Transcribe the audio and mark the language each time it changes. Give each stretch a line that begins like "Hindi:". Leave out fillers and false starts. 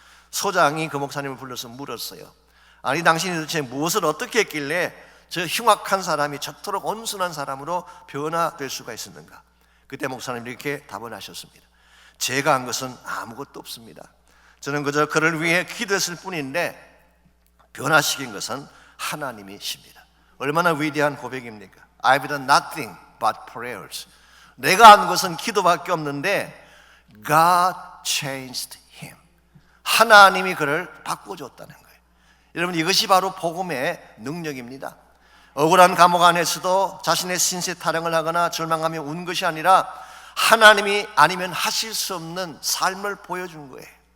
Korean: 소장이 그 목사님을 불러서 물었어요. 아니 당신이 도대체 무엇을 어떻게 했길래 저 흉악한 사람이 저토록 온순한 사람으로 변화될 수가 있었는가? 그때 목사님이 이렇게 답을 하셨습니다. 제가 한 것은 아무것도 없습니다. 저는 그저 그를 위해 기도했을 뿐인데 변화시킨 것은 하나님이십니다. 얼마나 위대한 고백입니까?
English: I've done nothing but prayers.
Korean: 내가 한 것은 기도밖에 없는데
English: God changed him.
Korean: 하나님이 그를 바꿔줬다는 거예요. 여러분 이것이 바로 복음의 능력입니다. 억울한 감옥 안에서도 자신의 신세 타령을 하거나 절망하며 운 것이 아니라 하나님이 아니면 하실 수 없는 삶을 보여준 거예요.